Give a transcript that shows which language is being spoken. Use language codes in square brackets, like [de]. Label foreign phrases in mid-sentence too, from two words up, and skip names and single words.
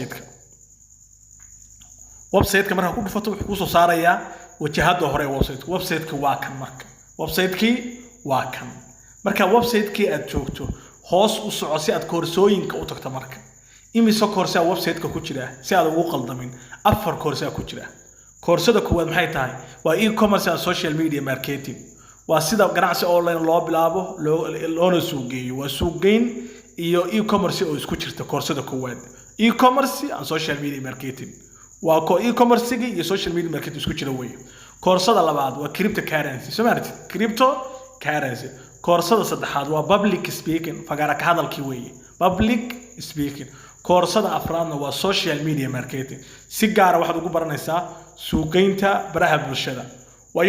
[so] website-ka marka ku dhufato wuxuu ku soo saarayaa wajahada hore website-ka waa kan marka website-kii aad joogto hoos u soco si aad koorsooyinka u tagto marka imise koorsa website-ka ku jira si aad ugu qaldamin afar koorsa ku jira koorsada koowaad maxay tahay waa [en] e-commerce and social media marketing [so] waa sida ganacsi online loo bilaabo loona suuqgeeyo waa suuqgeyn iyo e-commerce oo isku jirta koorsada koowaad [en] e-commerce and social media marketing [so] waa e-commerce iyo [en] social media marketing [so] isku jira weey koorsada labaad waa cryptocurrency koorsada saddexaad waa [en] public speaking [so] fagara ka hadalkii weey [en] public speaking [so] koorsada afraadna waa [en] social media marketing [so] si gaar ah waxaad ugu baranaysaa suuqeynta baraha bulshada waa